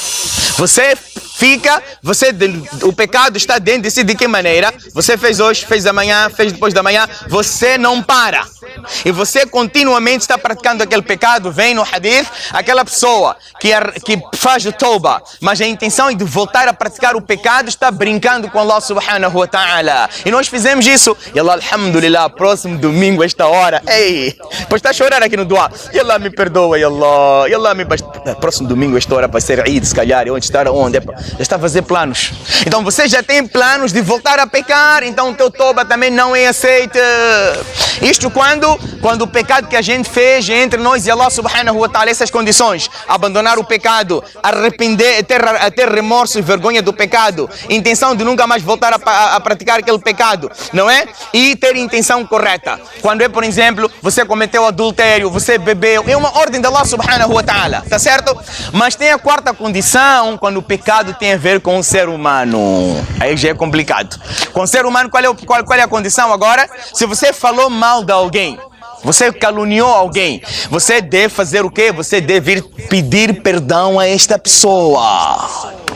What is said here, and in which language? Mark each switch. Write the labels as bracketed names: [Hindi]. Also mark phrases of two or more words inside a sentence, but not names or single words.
[Portuguese] O pecado está dentro de si de que maneira? Você fez hoje, fez amanhã, fez depois da manhã, você não para. E você continuamente está praticando aquele pecado. Vem no hadith, aquela pessoa que faz o tauba, mas a intenção é de voltar a praticar o pecado, está brincando com Allah [Arabic] سبحانه وتعالى. [Portuguese] E nós fizemos isso. E Allah, alhamdulillah, próximo domingo, esta hora, depois está a chorar aqui no dua. E Allah me perdoa, e Allah me... Próximo domingo, esta hora, vai ser Eid, se calhar, onde estar onde? Já está a fazer planos. Então você já tem planos de voltar a pecar, então o teu toba também não é aceito. Isto quando quando o pecado que a gente fez entre nós e Allah [Arabic] سبحانه وتعالى, [Portuguese] essas condições, abandonar o pecado, arrepender, ter remorso e vergonha do pecado, intenção de nunca mais voltar a praticar aquele pecado, não é? E ter intenção correta. Quando é, por exemplo, você cometeu adultério, você bebeu, é uma ordem de Allah [Arabic] سبحانه وتعالى, [Portuguese] tá certo? Mas tem a quarta condição, quando o pecado tem a ver com o ser humano. Aí já é complicado. Com o ser humano, qual é a condição agora? Se você falou mal de alguém, você caluniou alguém, você deve fazer o quê? Você deve ir pedir perdão a esta pessoa.